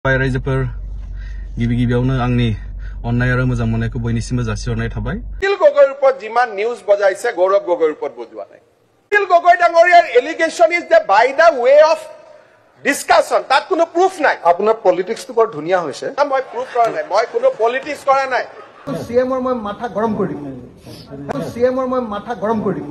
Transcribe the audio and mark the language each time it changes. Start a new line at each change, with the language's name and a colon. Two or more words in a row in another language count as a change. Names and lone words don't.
Bodo: रायजोफोर गिबि गिबियावनो आंनि अननाय आरो मोजां मोननायखौ बयनिसिमबो जासिहरनाय थाबाय।
Assamese: अखिल गगৈৰ ওপৰত যিমান নিউজ বজাইছে গৌৰৱ গগৈৰ ওপৰত বজোৱা নাই। অখিল গগৈ ডাঙৰীয়াৰ
English: allegation is the by the way of discussion,
Assamese: তাত কোনো প্রুফ নাই। আপোনাৰ পলিটিক্সটো বৰ ধুনীয়া হৈছে। মই প্রুফ কৰা নাই, মই কোনো পলিটিক্স কৰা নাই। সিএমৰ মই মাথা গৰম কৰি দিম, সিএমৰ মই মাথা গৰম কৰি দিম।